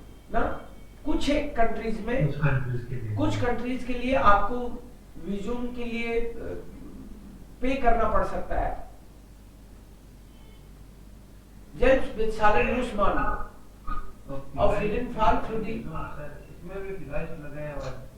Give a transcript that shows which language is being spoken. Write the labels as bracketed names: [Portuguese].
[Hindi] ना, कुछ एक कंट्रीज में, कुछ कंट्रीज के लिए आपको विजुम के लिए पे करना पड़ सकता है। [German] Selbst bezahlen muss man auf jeden Fall für die [Hindi] इसमें भी [German] vielleicht [Hindi] लगाया हुआ है।